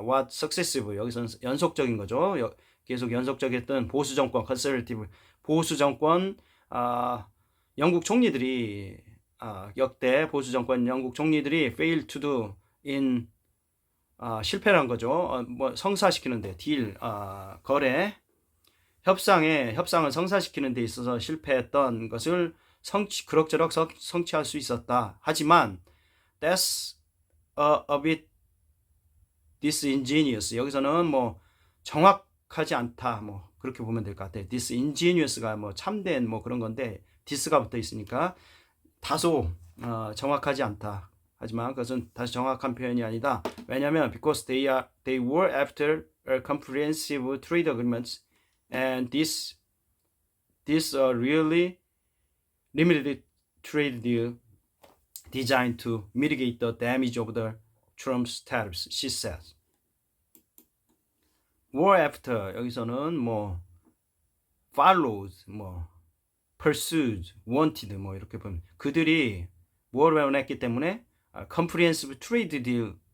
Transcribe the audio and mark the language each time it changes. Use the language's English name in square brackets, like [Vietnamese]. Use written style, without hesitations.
[English] what successive, [Korean] 여기서는 연속적인 거죠. 계속 연속적이었던 보수 정권, conservative, 보수 정권, 영국 총리들이 역대 보수 정권 영국 총리들이 [English] fail to do in [Korean] 실패란 거죠. 뭐 성사시키는데 딜, 거래, 협상을 성사시키는 데 있어서 실패했던 것을 그럭저럭 성취할 수 있었다. 하지만 [English] that's a bit disingenuous. [Korean] 여기서는 뭐 정확하지 않다. 뭐 그렇게 보면 될 것 같아요. disingenuous가 뭐 참된 뭐 그런 건데 dis가 붙어 있으니까 다소 정확하지 않다. 하지만 그것은 다시 정확한 표현이 아니다. 왜냐하면 [English] because they were after a comprehensive trade agreements, and this really limited trade deal designed to mitigate the damage of the Trump's tariffs, she says. War after, [Korean] 여기서는 뭐 followed, 뭐 pursued, wanted, 뭐 이렇게 보면 그들이 뭐를 원했기 때문에 [English] comprehensive trade deal,